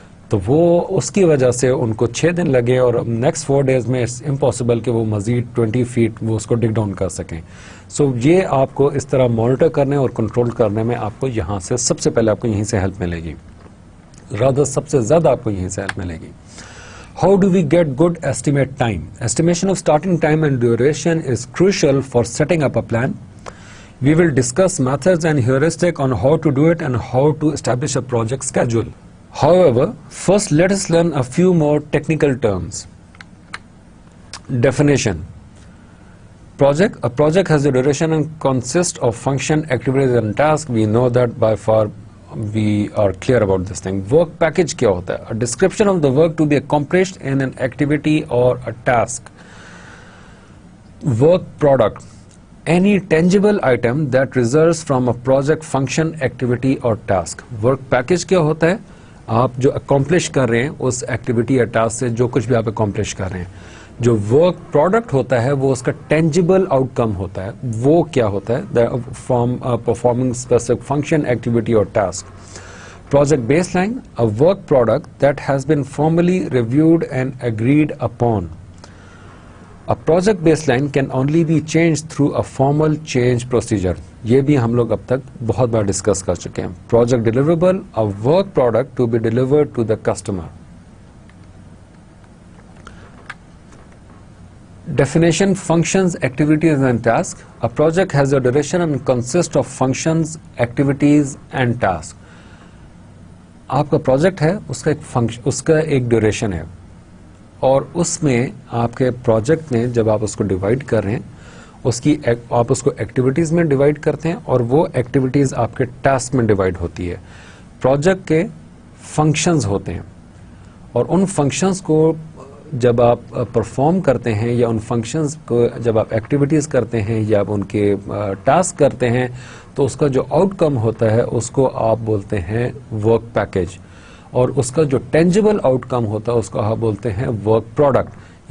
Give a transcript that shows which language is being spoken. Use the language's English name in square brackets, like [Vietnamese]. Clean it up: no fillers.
[Urdu] تو وہ اس کی وجہ سے ان کو 6 دن لگے اور نیکسٹ 4 days میں [English] it's impossible [Urdu] کہ وہ مزید 20 feet وہ اس کو ڈگ ڈاؤن کر سکیں. سو یہ آپ کو اس طرح مانیٹر کرنے اور کنٹرول کرنے میں آپ کو یہاں سے سب سے پہلے آپ کو یہیں سے ہیلپ ملے گی, رادر سب سے زیادہ آپ کو یہیں سے ہیلپ ملے گی. [English] How do we get good estimate time? Estimation of starting time and duration is crucial for setting up a plan. We will discuss methods and heuristic on how to do it and how to establish a project schedule. However, first let us learn a few more technical terms. Definition. A project has a duration and consists of function, activities and tasks. We know that by far we are clear about this thing. [Urdu] Work package kya hota hai? [English] A description of the work to be accomplished in an activity or a task. Work product. Any tangible item that results from a project, function, activity or task. [Urdu] Work package kya hota hai? آپ جو accomplish کر رہے ہیں اس activity یا task سے جو کچھ بھی آپ اکمپلش کر رہے ہیں. جو ورک پروڈکٹ ہوتا ہے وہ اس کا ٹینجیبل آؤٹ کم ہوتا ہے, وہ کیا ہوتا ہے [English] from performing specific function, [Urdu] activity اور task. [English] Project baseline, a work product that has been formally reviewed and agreed upon. A project baseline can only be changed through a formal change procedure. [Urdu] یہ بھی ہم لوگ اب تک بہت بار discuss کر چکے ہیں. [English] Project deliverable, a work product to be delivered to the customer. Definition, functions, activities and tasks. A project has a duration and consists of functions, activities and tasks. [Urdu] آپ کا پروجیکٹ ہے, اس کا ایک ڈیوریشن ہے اور اس میں آپ کے پروجیکٹ میں جب آپ اس کو ڈیوائڈ کر رہے ہیں آپ اس کو ایکٹیویٹیز میں ڈیوائڈ کرتے ہیں اور وہ ایکٹیویٹیز آپ کے ٹاسک میں ڈیوائڈ ہوتی ہے. پروجیکٹ کے فنکشنز ہوتے ہیں اور ان فنکشنز کو جب آپ پرفارم کرتے ہیں یا ان فنکشنز کو جب آپ ایکٹیویٹیز کرتے ہیں یا آپ ان کے ٹاسک کرتے ہیں تو اس کا جو آؤٹ کم ہوتا ہے اس کو آپ بولتے ہیں ورک پیکج, اور اس کا جو ٹینجیبل آؤٹ کم ہوتا ہے اس کو آپ بولتے ہیں ورک پروڈکٹ.